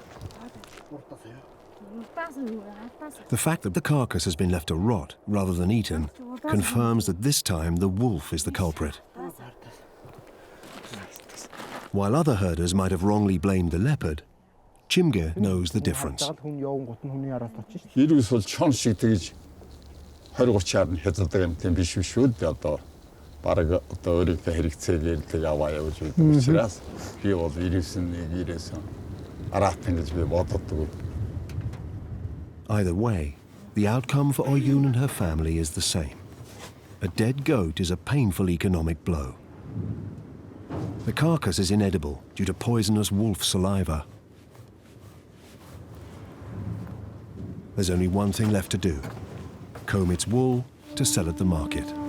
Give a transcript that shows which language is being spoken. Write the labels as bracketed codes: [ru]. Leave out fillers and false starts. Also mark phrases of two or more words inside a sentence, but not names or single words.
[en] The fact that the carcass has been left to rot rather than eaten confirms that this time the wolf is the culprit. While other herders might have wrongly blamed the leopard, Chimge knows the difference. [mn] Ирүүс бол чон шиг тэгж 20-30-аар нь хязгаартай юм биш шүү дээ одоо. Бараг одоо өөрийнхөө хэрэгцээгээр тэг аваа явж байдаг учраас би бол ирээс нь ирээс араатан гэж би боддог. [en] Either way, the outcome for Oyun and her family is the same. A dead goat is a painful economic blow. The carcass is inedible due to poisonous wolf saliva. There's only one thing left to do: comb its wool to sell at the market.